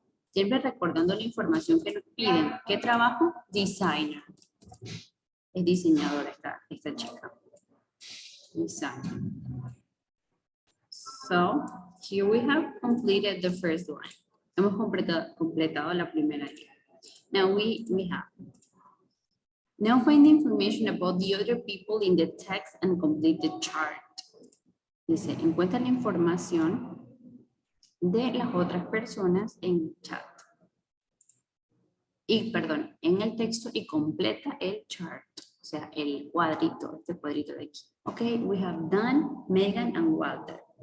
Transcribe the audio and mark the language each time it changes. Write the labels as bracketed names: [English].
[Spanish] Siempre recordando la información que nos piden. ¿Qué trabajo? Designer. Es diseñadora esta chica. [English] Designer. So, here we have completed the first one. [Spanish] Hemos completado la primera línea. [English] Now we have. Now find the information about the other people in the text and complete the chart. [Spanish] Dice, encuentra la información de las otras personas en el chat. Y, perdón, en el texto y completa el chart. O sea, el cuadrito, este cuadrito de aquí. [English] Ok, we have Dan, Megan, and Walter.